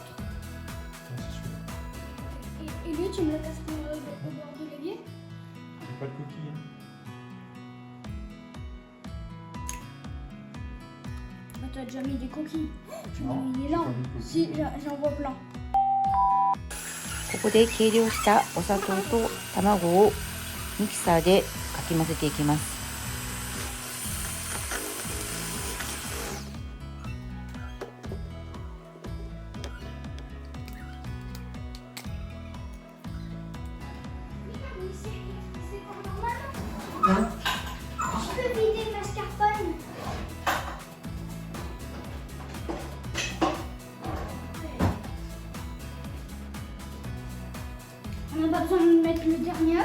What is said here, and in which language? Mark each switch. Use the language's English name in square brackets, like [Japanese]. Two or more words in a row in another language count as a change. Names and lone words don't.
[French] Ouais, c'est celui-là. Et lui, tu me le casses au bord de l'évier? J'ai pas de coquille. Hein. Ah, t'as déjà mis des coquilles. Non, Il est j'ai là. pas mis de coquille. Si, j'en vois plein. [Japanese] ここで計量したお砂糖と卵をミキサーでかき混ぜていきます。 [French] C'est pas normal. Je peux vider le mascarpone. On n'a pas besoin de mettre le dernier.